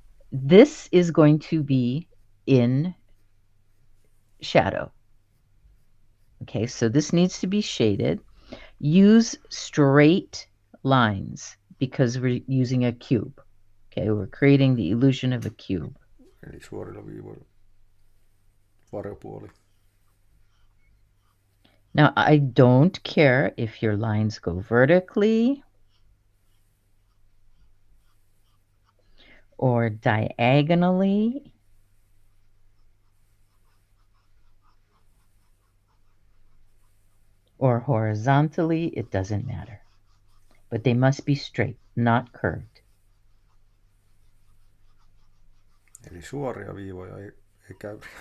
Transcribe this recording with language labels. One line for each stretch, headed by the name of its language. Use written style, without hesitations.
English: This is going to be in shadow. Okay, so this needs to be shaded. Use straight lines because we're using a cube. Okay, we're creating the illusion of a cube.
Finnish: Eli suorilla viivoilla varjopuoli.
English: Now, I don't care if your lines go vertically or diagonally. Or horizontally, it doesn't matter. But they must be straight, not curved.
Finnish: Eli suoria viivoja ei käy.